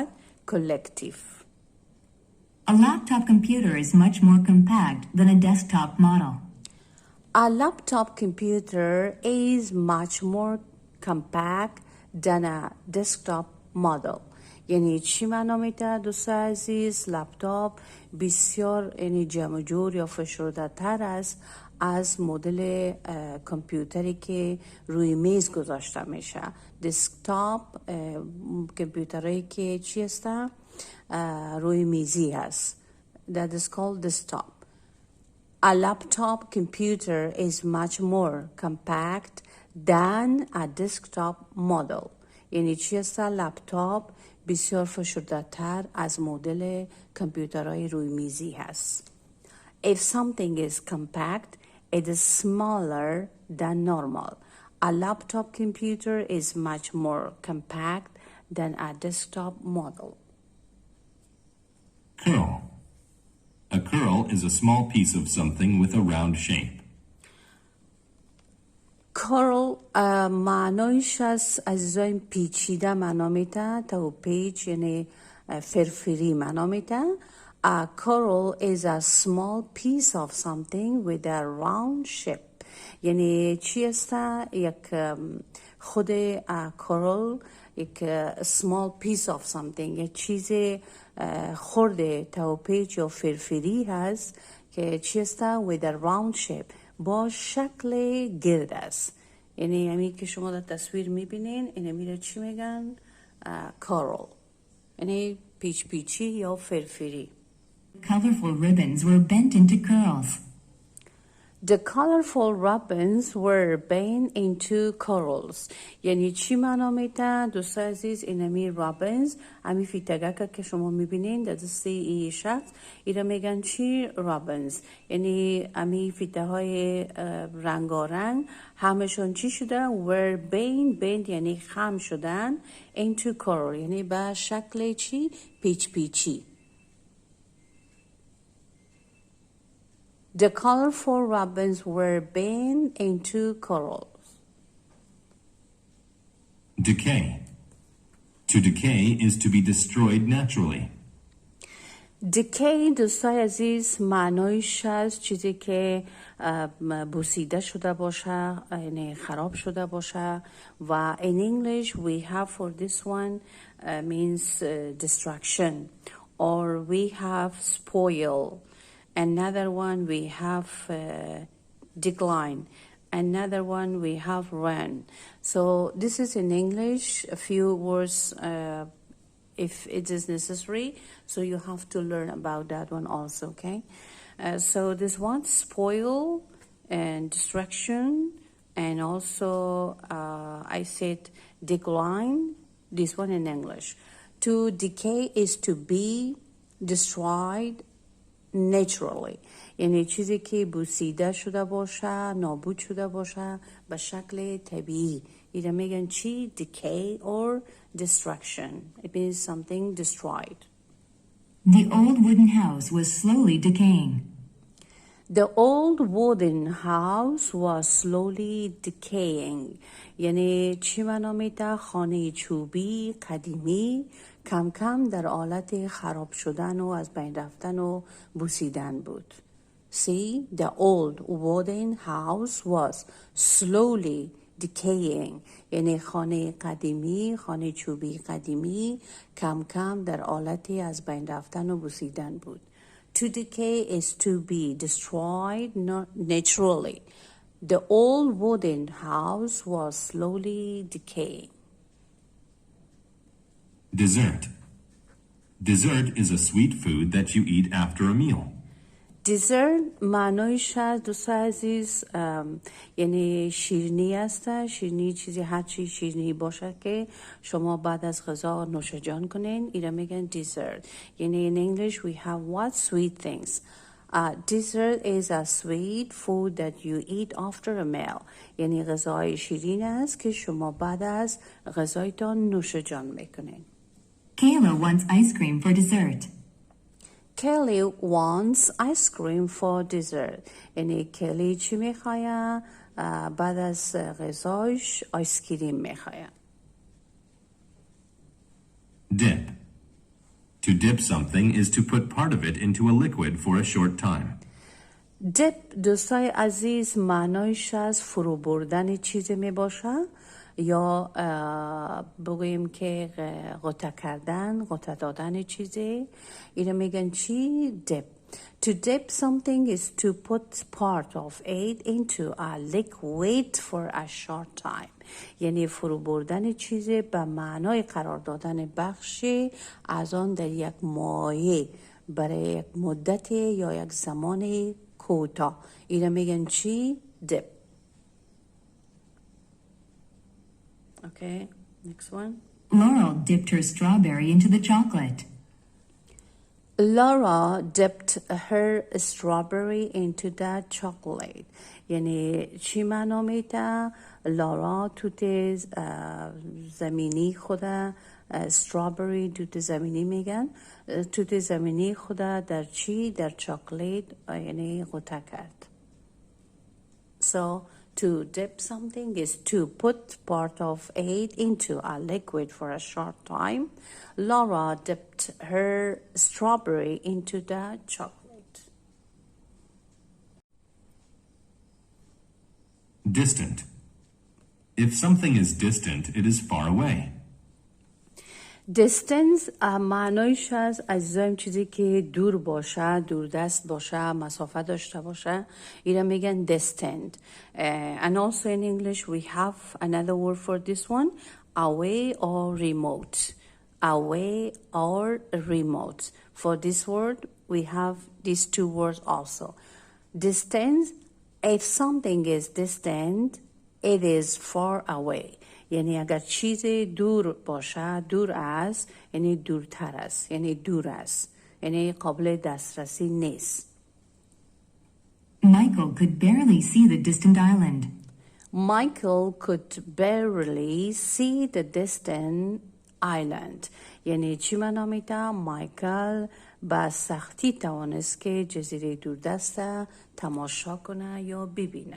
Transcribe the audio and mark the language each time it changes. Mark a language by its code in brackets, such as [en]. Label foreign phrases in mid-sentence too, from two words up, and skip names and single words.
[en] Collective. A laptop computer is much more compact than a desktop model. A laptop computer is much more compact than a desktop model. [fa] یعنی چی معنا میده دوست عزیز؟ لپتاپ بسیار یعنی جمع جور یا فشرده تر است از مدل کامپیوتری که روی میز گذاشته میشه. دسکتاپ کامپیوتری که چی هسته؟ روی میزی هست. [en] That is called desktop. A laptop computer is much more compact than a desktop model. [fa] یعنی چی است؟ لپتاپ بسیار فشرده تر از مدل کامپیوترهای روی میزی هست. [en] If something is compact, it is smaller than normal. A laptop computer is much more compact than a desktop model. Curl. A curl is a small piece of something with a round shape. [fa] کارل معنایش از عزیزای پیچیده معنا میده. تا پیچ یعنی فرفری معنا میده. [en] A coral is a small piece of something with a round shape. [fa] یعنی چی است؟ یک خود coral یک [en] small piece of something، [fa] یک چیز خورده تا پیچ یا فرفری هست که چی است؟ [en] with a round shape، [fa] با شکل گرد است. یعنی همین که شما در تصویر میبینین اینه میره چی میگن؟ coral، یعنی پیچ پیچی یا فرفری. [en] Colorful ribbons were bent into curls. The colorful ribbons were bent into corals. [fa] یعنی چی معنا میده؟ دوست عزیز اینمی ribbons، همی فیتگه که شما میبینین در دست ای شخص ایره میگن چی؟ ribbons. یعنی همی فیته های رنگارنگ همشون چی شده؟ [en] were bent [fa] یعنی خم شدن [en] into coral، [fa] یعنی به شکل چی؟ پیچ پیچی. [en] The colorful ribbons were bent into corals. Decay. To decay is to be destroyed naturally. [fa] Decay دوستای عزیز معنایش از چیزی که بوسیده شده باشه، یعنی خراب شده باشه. [en] و in English we have for this one means destruction, or we have spoil. Another one we have decline. Another one we have run. So this is in English, a few words if it is necessary. So you have to learn about that one also, okay? So this one, spoil and destruction, and also I said decline, this one in English. To decay is to be destroyed naturally، [fa] یعنی چیزی که بوسیده شده باشه، نابود شده باشه به شکل طبیعی. ایره میگن چی؟ [en] decay or destruction. It means something destroyed. The old wooden house was slowly decaying. The old wooden house was slowly decaying. [fa] یعنی چی معنا میده؟ خانه چوبی قدیمی کم کم در حالت خراب شدن و از بین رفتن و بوسیدن بود. [en] See, the old wooden house was slowly decaying. [fa] یعنی خانه قدیمی، خانه چوبی قدیمی کم کم در حالت از بین رفتن و بوسیدن بود. [en] To decay is to be destroyed naturally. The old wooden house was slowly decaying. Dessert. Dessert is a sweet food that you eat after a meal. [fa] Dessert معنایش از دوست عزیز یعنی شیرینی است. شیرینی چیزی هر چی شیرینی باشه که شما بعد از غذا نوش جان کنین ایره میگن dessert. [en] یعنی in English we have what? Sweet things. Dessert is a sweet food that you eat after a meal. [fa] یعنی غذای شیرین است که شما بعد از غذایتان نوش جان میکنین. [en] Kayla wants ice cream for dessert. Kelly wants ice cream for dessert. [fa] یعنی کلی چی میخواه؟ بعد از غذایش آیس کریم میخواه. [en] Dip. To dip something is to put part of it into a liquid for a short time. [fa] Dip دوستای عزیز معنایش از فرو بردن چیزی می باشه یا بگوییم که غوطه کردن، غوطه دادن چیزی. اینو میگن چی؟ Dip. [en] To dip something is to put part of it into a liquid for a short time. [fa] یعنی فرو بردن چیزی به معنای قرار دادن بخشی از آن در یک مایع برای یک مدت یا یک زمان کوتاه. اینو میگن چی؟ [en] Dip. Okay, next one. Laurel dipped her strawberry into the chocolate. Laura dipped her strawberry into the chocolate. [fa] یعنی چی معنا میده؟ لارا توت زمینی خدا strawberry توت زمینی میگن توت زمینی خدا در چی؟ در چاکلیت یعنی غوطه کرد. [en] So To dip something is to put part of it into a liquid for a short time. Laura dipped her strawberry into the chocolate. Distant. If something is distant, it is far away. [fa] Distance معنایش از اجزایم چیزی که دور باشه، دوردست باشه، مسافت داشته باشه، اینا میگن distant. [en] And also in English we have another word for this one, away or remote. Away or remote. For this word we have these two words also. Distance, if something is distant, it is far away. [fa] یعنی اگر چیزی دور باشه، دور است، یعنی دورتر است، یعنی دور است، یعنی قابل دسترسی نیست. [en] Michael could barely see the distant island. Michael could barely see the distant island. [fa] یعنی چی معنا میده؟ مایکل با سختی توانست که جزیره دوردست تماشا کنه یا ببینه.